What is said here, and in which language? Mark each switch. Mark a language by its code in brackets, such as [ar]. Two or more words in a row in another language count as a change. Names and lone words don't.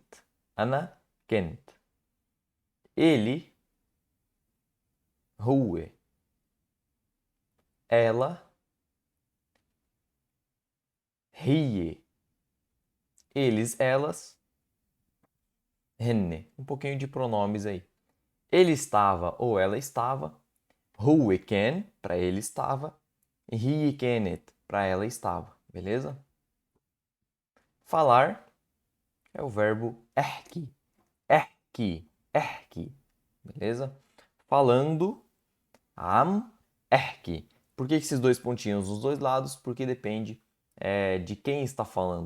[ar] أنا كنت. [pt] Ele, هو. Ela, هي. Eles, elas, henne. Um pouquinho de pronomes aí. Ele estava ou ela estava. [ar] هو كان, [pt] para ele estava. [ar] هي كانت, [pt] para ela estava. Beleza? Falar é o verbo احكي. [ar] احكي. احكي. [pt] Beleza? Falando, am احكي. Por que esses dois pontinhos nos dois lados? Porque depende de quem está falando.